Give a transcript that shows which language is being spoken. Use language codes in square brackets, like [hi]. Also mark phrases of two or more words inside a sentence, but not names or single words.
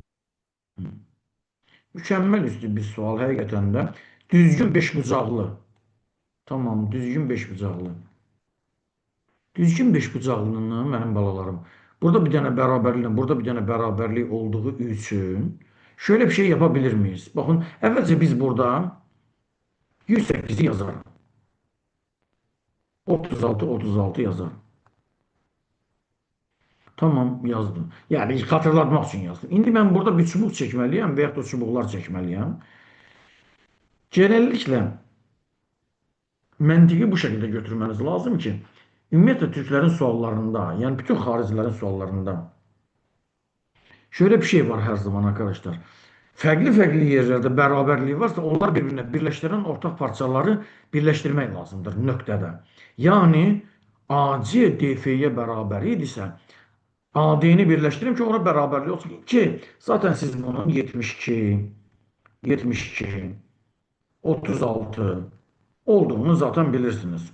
[az] Mükəmməl üstü bir sual həqiqətən də. Düzgün 5 bucaqlı. Tamam, düzgün 5 bucaqlı. Düzgün 5 bucaqlının mənim balalarım. Burada bir dənə bərabərlik, burada bir dənə bərabərlik olduğu üçün [tr] şöyle bir şey yapabilir miyiz? [az] Bakın, əvvəlcə biz burada 108'i yazarım. 36, 36 yazarım. Tamam, yazdım. Yani hatırlatmaq üçün yazdım. İndi mən burada bir çubuq çəkməliyəm və yaxud da çubuqlar çəkməliyəm. Genelliklə məntiqi bu şəkildə götürməniz lazım ki, ümumiyyətlə Türklərin suallarında, yəni bütün xaricilərin suallarında [tr] şöyle bir şey var her zaman arkadaşlar. [az] Fərqli-fərqli yerlərdə bərabərlik varsa, onlar bir-birinə birləşdirən ortaq parçaları birləşdirmək lazımdır nöqtədə. Yəni, AC DF-yə bərabər idisə, AD-ni birləşdirim ki, ona bərabərlik olsun ki, zaten siz bunun 72, 72, 36 olduğunu zaten bilirsiniz.